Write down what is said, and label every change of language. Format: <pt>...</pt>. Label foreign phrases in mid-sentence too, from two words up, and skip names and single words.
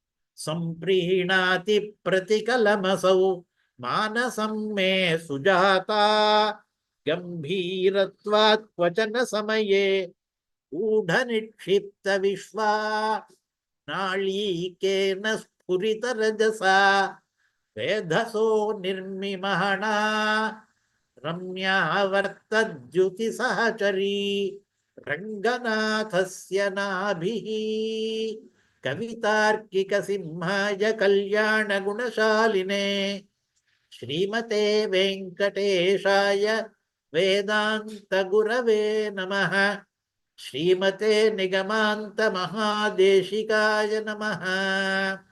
<sa>सम्प्रीणाति प्रतिकलमसौ मानसं मे सुजाता गम्भीरत्वात् वचन समये गूढ निक्षिप्त विश्वा नालीकेन स्फुरित रजसा वेधसो निर्मिमाणा रम्या वर्तद्युति सहचरी रङ्गनाथस्य नाभिः कवितार्किक सिंहाय कल्याण गुणशालिने श्रीमते वेङ्कटेशाय वेदान्त गुरवे नमः. श्रीमते निगमान्त महादेशिकाय नमः.</sa>